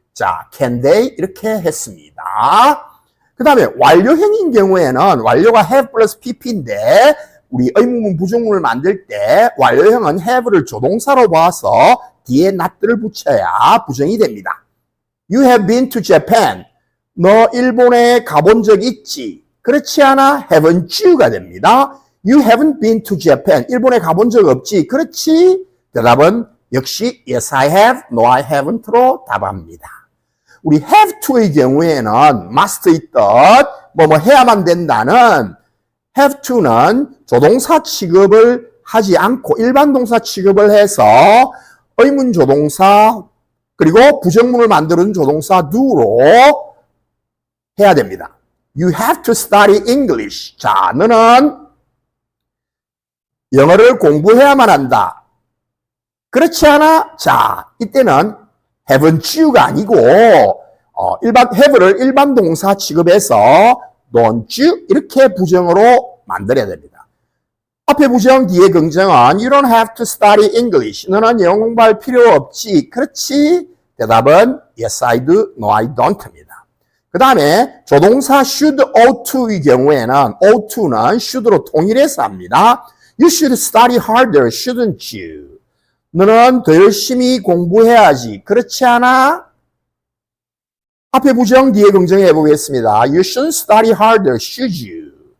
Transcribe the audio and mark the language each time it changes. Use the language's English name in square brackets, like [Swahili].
[Korean] 자, can they 이렇게 했습니다. 그 다음에 완료형인 경우에는 완료가 have plus pp인데 우리 의문문 부정문을 만들 때 완료형은 have를 조동사로 봐서 뒤에 not들을 붙여야 부정이 됩니다. [English] You have been to Japan. [Korean] 너 일본에 가본 적 있지? 그렇지 않아? [English] haven't you가 [Korean] 됩니다. [English] You haven't been to Japan. [Korean] 일본에 가본 적 없지? 그렇지? 대답은 역시 [English] yes I have, no I haven't로 [Korean] 답합니다. 우리 have to의 경우에는 must의 뜻, 뭐 해야만 된다는 have to는 조동사 취급을 하지 않고 일반 동사 취급을 해서 의문 조동사 그리고 부정문을 만드는 조동사 do로 해야 됩니다. [English] You have to study English. [Korean] 자, 너는 영어를 공부해야만 한다. 그렇지 않아? 자, 이때는 [English] haven't you [Korean] 가 아니고 일반 have를 일반 동사 취급해서 [English] don't you [Korean] 이렇게 부정으로 만들어야 됩니다. 앞에 부정 뒤에 긍정은 [English] You don't have to study English. [Korean] 너는 영어 공부할 필요 없지. 그렇지? 대답은 [English] yes, I do, no, I don't [Korean] 입니다. 그 다음에 조동사 should, ought to의 경우에는 ought to는 should로 통일해서 합니다. [English] You should study harder, shouldn't you? [Korean] 너는 더 열심히 공부해야지. 그렇지 않아? 앞에 부정, 뒤에 긍정 해보겠습니다. [English] You shouldn't study harder, should you?